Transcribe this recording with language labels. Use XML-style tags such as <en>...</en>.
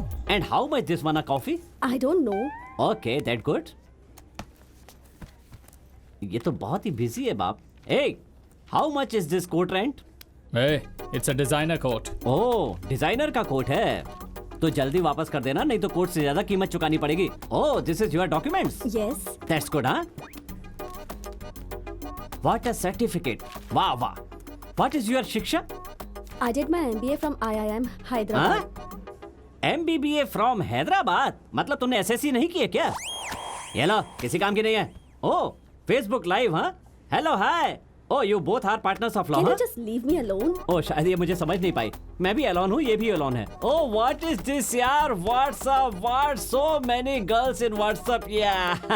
<en>And how much this one a coffee? I don't know. Okay, that good.</en> <hi>ये तो बहुत ही busy है बाप.</hi> <en>Hey, how much is this coat rent? Hey, it's a designer coat.</en> <hi>Oh, designer का coat है तो जल्दी वापस कर देना, नहीं तो कोट से ज्यादा कीमत चुकानी पड़ेगी।</hi> <en>Oh, this is your documents? Yes. That's good, हाँ? What a certificate, वाह वाह। What is your शिक्षा? I did my MBA from IIM Hyderabad.</en> <hi>MBBA from Hyderabad? मतलब तुमने SSC नहीं किया क्या? ये लो, किसी काम की नहीं है। ओह, फेसबुक लाइव, हाँ? Hello, hi.</hi> <en>oh, you both are partners of law, Can</en> <hi>हाँ?</hi> <en>you just leave me alone?</en> <hi>ओह, शायद ये मुझे समझ नहीं पाई। मैं भी अलोन हूँ, ये भी अलोन है।</hi> <en>Oh, what is this यार? WhatsApp, what so many girls in WhatsApp, yeah.</en>